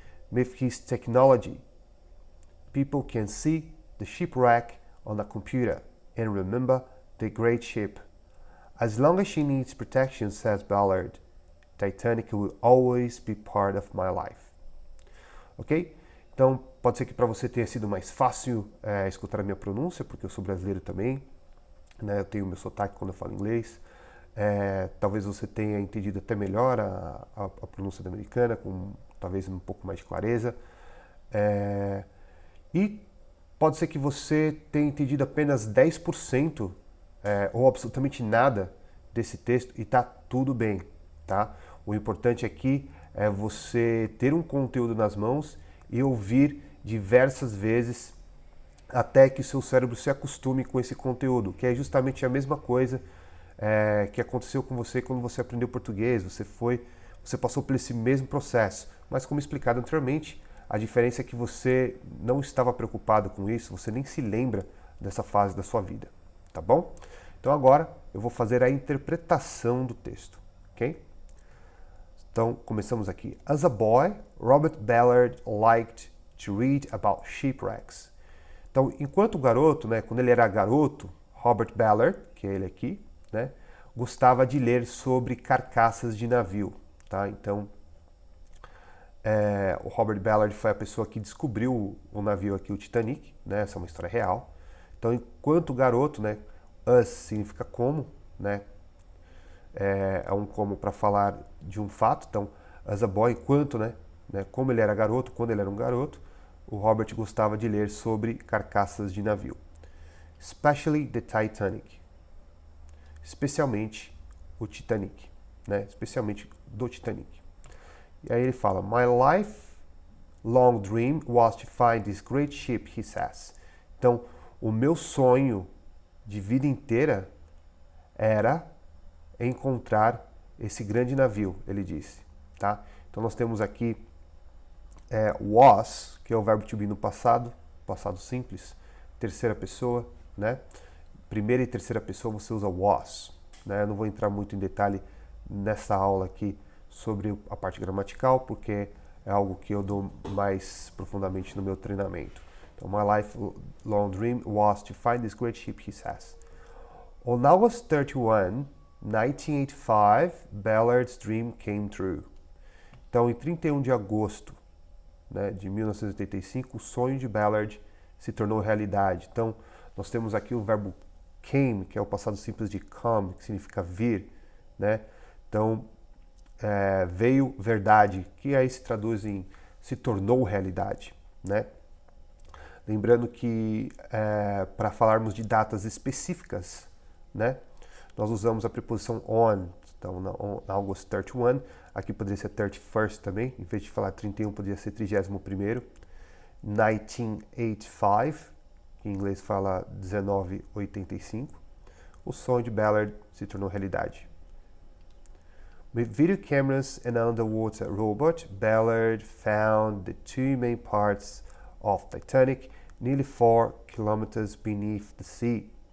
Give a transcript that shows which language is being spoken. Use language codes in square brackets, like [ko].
[en] With his technology, people can see the shipwreck on a computer and remember the great ship. As long as she needs protection, says Ballard, Titanic will always be part of my life. Ok? [pt] Então, pode ser que para você tenha sido mais fácil escutar a minha pronúncia, porque eu sou brasileiro também, né? Eu tenho meu sotaque quando eu falo inglês. Talvez você tenha entendido até melhor a pronúncia da americana, com talvez um pouco mais de clareza. E pode ser que você tenha entendido apenas 10% ou absolutamente nada desse texto e tá tudo bem, tá? O importante aqui é você ter um conteúdo nas mãos e ouvir diversas vezes até que o seu cérebro se acostume com esse conteúdo, que é justamente a mesma coisa que aconteceu com você quando você aprendeu português. Você passou por esse mesmo processo, mas como explicado anteriormente, a diferença é que você não estava preocupado com isso, você nem se lembra dessa fase da sua vida, tá bom? Então agora eu vou fazer a interpretação do texto, ok? Então começamos aqui. [en] As a boy, Robert Ballard liked to read about shipwrecks. [pt] Então, enquanto garoto, né, quando ele era garoto, Robert Ballard, que é ele aqui, né, gostava de ler sobre carcaças de navio, tá? Então, o Robert Ballard foi a pessoa que descobriu o navio aqui, o Titanic, né? Essa é uma história real. Então, enquanto garoto, né? As significa como, né? É um como para falar de um fato. Então, [en] as a boy, [pt] enquanto, né? Como ele era garoto, quando ele era um garoto, o Robert gostava de ler sobre carcaças de navio. [en] Especially the Titanic. [pt] Especialmente o Titanic, né? Especialmente do Titanic. E aí ele fala, [en] my lifelong dream was to find this great ship, he says. [pt] Então, o meu sonho de vida inteira era encontrar esse grande navio, ele disse, tá? Então nós temos aqui was, que é o verbo to be no passado, passado simples, terceira pessoa, né? Primeira e terceira pessoa você usa was, né? Eu não vou entrar muito em detalhe nessa aula aqui sobre a parte gramatical, porque é algo que eu dou mais profundamente no meu treinamento. Então, [en] my lifelong dream was to find this great ship, he says. On August 31, 1985, Ballard's dream came true. [pt] Então, em 31 de agosto, né, de 1985, o sonho de Ballard se tornou realidade. Então, nós temos aqui o verbo came, que é o passado simples de come, que significa vir, né? Então, veio verdade, que aí se traduz em se tornou realidade, né? Lembrando que para falarmos de datas específicas, né, nós usamos a preposição on. Então, na August 31, aqui poderia ser 31st também, em vez de falar 31, poderia ser 31º. 1985, que em inglês fala 1985. O sonho de Ballard se tornou realidade. [en] With video cameras and underwater robot, Ballard found the two main parts of Titanic, nearly 4 kilometers beneath the sea.